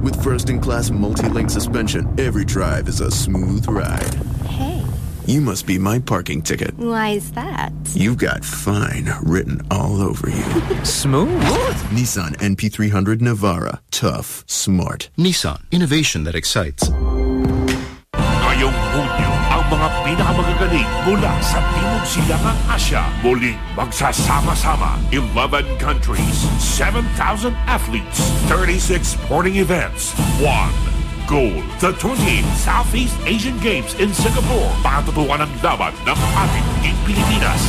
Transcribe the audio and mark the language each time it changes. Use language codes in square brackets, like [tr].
[en] With first-in-class multi-link suspension, every drive is a smooth ride. You must be my parking ticket. Why is that? You've got fine written all over you. Smooth. Nissan NP300 Navara. Tough. Smart. Nissan. Innovation that excites. [tl] Ngayong Hunyo, ang mga pinakamagagaling mula sa Timog Silangang Asya. Muli, magsasama-sama. [en] 11 countries. 7,000 athletes. 36 sporting events. One. Gold. The 28th Southeast Asian Games in Singapore. [tl] Patutuan ang laban ng atin in Pilipinas.